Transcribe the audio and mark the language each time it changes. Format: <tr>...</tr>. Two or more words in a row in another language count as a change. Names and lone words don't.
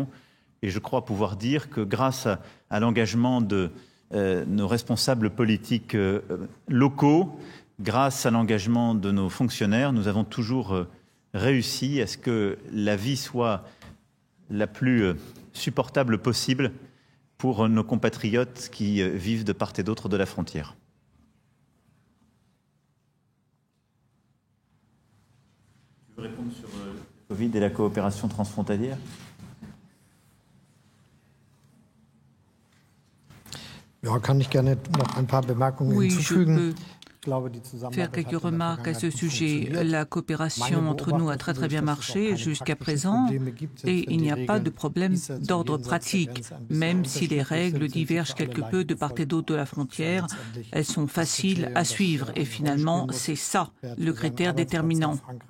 <fr>Et je crois pouvoir dire que grâce à l'engagement de nos responsables politiques locaux, grâce à l'engagement de nos fonctionnaires, nous avons toujours réussi à ce que la vie soit la plus supportable possible pour nos compatriotes qui vivent de part et d'autre de la frontière. Tu veux répondre sur le Covid et la coopération transfrontalière ?</fr> <de>Ja, kann ich gerne noch ein paar Bemerkungen hinzufügen.</de> <fr>Faire quelques remarques à ce sujet. La coopération entre nous a très très bien marché jusqu'à présent et il n'y a pas de problème d'ordre pratique. Même si les règles divergent quelque peu de part et d'autre de la frontière, elles sont faciles à suivre et finalement c'est ça le critère déterminant.</fr>